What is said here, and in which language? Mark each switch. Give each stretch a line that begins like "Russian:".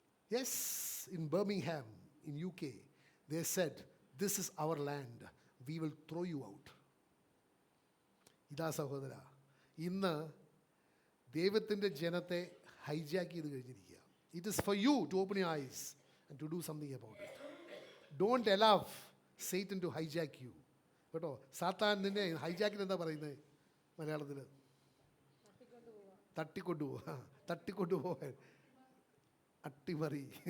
English: Yes, in Birmingham, in UK, they said, this is our land, we will throw you out.
Malayalam: ഇതാ സഹോദര, ഇന്ന് ദൈവത്തിൻ്റെ ജനത്തെ hijack ചെയ്ത് കഴിഞ്ഞിരിക്കുക.
English: It is for you to open your eyes and to do something about it. Don't allow Satan to hijack you.
Malayalam: കേട്ടോ, സാത്താൻ നിന്നെ ഹൈജാക്കിന് എന്താ പറയുന്നത് മലയാളത്തിൽ? തട്ടിക്കൊണ്ടുപോകാൻ. അട്ടിമറി.